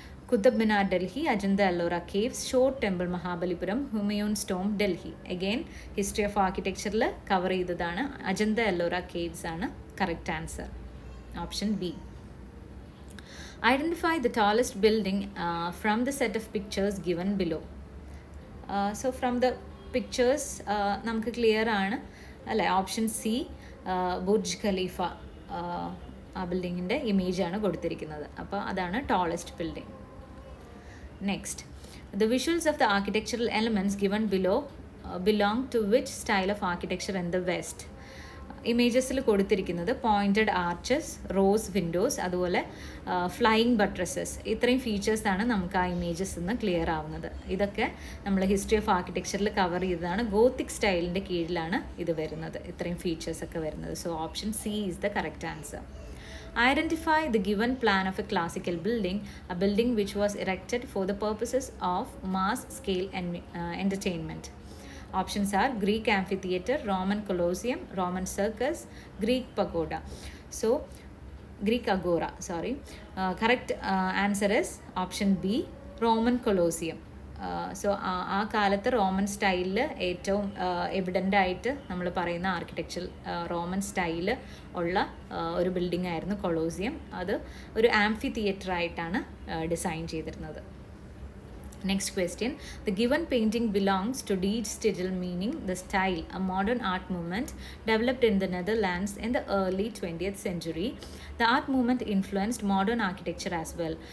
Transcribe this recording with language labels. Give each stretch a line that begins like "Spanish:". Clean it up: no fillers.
English: Qutub Minar, Delhi; Ajanta Ellora Caves; Shore Temple, Mahabalipuram; Humayun's Tomb, Delhi. Again history of architecture cover ചെയ്തതാണ്. Ajanta Ellora Caves ആണ് correct answer. Option B. Identify the tallest building from the set of pictures given below. So from the pictures
Malayalam: നമുക്ക് clear ആണ് അല്ലേ? Option C, Burj Khalifa ആ ബിൽഡിങ്ങിൻ്റെ ഇമേജാണ് കൊടുത്തിരിക്കുന്നത്. അപ്പോൾ അതാണ് tallest building.
English: Next, the visuals of the architectural elements given below belong to which style of architecture in the West?
Malayalam: ഇമേജസിൽ കൊടുത്തിരിക്കുന്നത് pointed arches, rose Windows, അതുപോലെ ഫ്ലൈയിങ് ബട്രസസ്. ഇത്രയും ഫീച്ചേഴ്സാണ് നമുക്ക് ആ ഇമേജസ് നിന്ന് ക്ലിയർ ആവുന്നത്. ഇതൊക്കെ നമ്മൾ ഹിസ്റ്ററി ഓഫ് ആർക്കിടെക്ചറിൽ കവർ ചെയ്തതാണ്. ഗോത്തിക് സ്റ്റൈലിൻ്റെ കീഴിലാണ് ഇത് വരുന്നത്, ഇത്രയും ഫീച്ചേഴ്സൊക്കെ വരുന്നത്.
English: So option C is the correct answer. Identify the given plan of a classical building, a building which was erected for the purposes of mass scale entertainment. Options are Greek amphitheater, Roman Colosseum, Roman circus, Greek pagoda. So, Greek agora, sorry. Correct answer is option B, Roman Colosseum.
Malayalam: So ആ കാലത്ത് Roman സ്റ്റൈലിൽ ഏറ്റവും evident ആയിട്ട് നമ്മൾ പറയുന്ന architecture Roman style ഉള്ള ഒരു building ആയിരുന്നു കൊളോസിയം. അത് ഒരു ആംഫി തിയേറ്റർ ആയിട്ടാണ് ഡിസൈൻ ചെയ്തിരുന്നത്.
English: Next question, the given painting belongs to Die Stil, meaning the style, a modern art movement developed in the Netherlands in the early 20th century. The art movement influenced modern architecture as well.